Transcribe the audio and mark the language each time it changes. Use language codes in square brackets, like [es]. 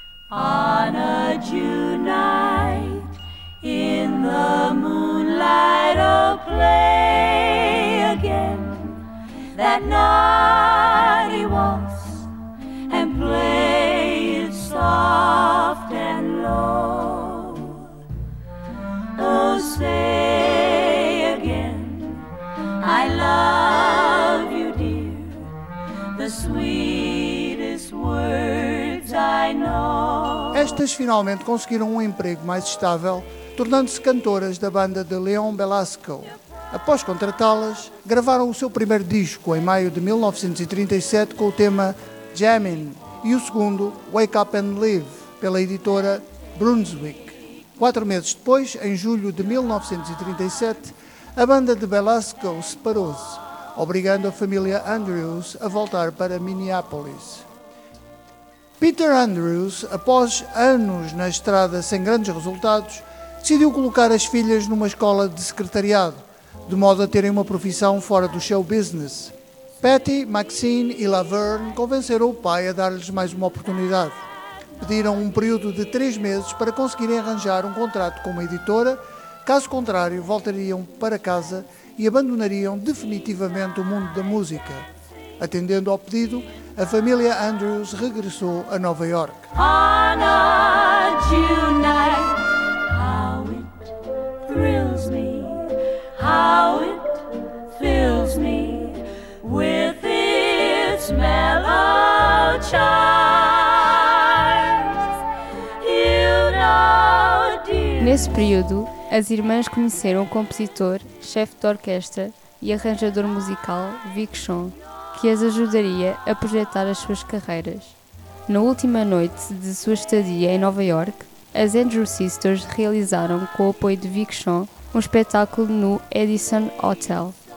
[en] On a June night, in the moonlight, oh, play again that naughty waltz, and play it soft and low. Oh, say again, I love you, dear, the sweetest words I know. [pt] Estas finalmente conseguiram um emprego mais estável, tornando-se cantoras da banda de Leon Belasco. Após contratá-las, gravaram o seu primeiro disco em maio de 1937 com o tema Jammin' e o segundo Wake Up and Live, pela editora Brunswick. Quatro meses depois, em julho de 1937, a banda de Belasco separou-se, obrigando a família Andrews a voltar para Minneapolis. Peter Andrews, após anos na estrada sem grandes resultados, decidiu colocar as filhas numa escola de secretariado, de modo a terem uma profissão fora do show business. Patty, Maxine e Laverne convenceram o pai a dar-lhes mais uma oportunidade. Pediram um período de 3 meses para conseguirem arranjar um contrato com uma editora, caso contrário, voltariam para casa e abandonariam definitivamente o mundo da música. Atendendo ao pedido, a família Andrews regressou a Nova York. [en] On a June night, how it thrills me, how it fills me with its mellow chimes. You know, dear. [pt] Nesse período, as irmãs conheceram o compositor, chefe de orquestra e arranjador musical Vic Shaw, que as ajudaria a projetar as suas carreiras. Na última noite de sua estadia em Nova York, as Andrew Sisters realizaram, com o apoio de Vic Shaw, um espetáculo no Edison Hotel.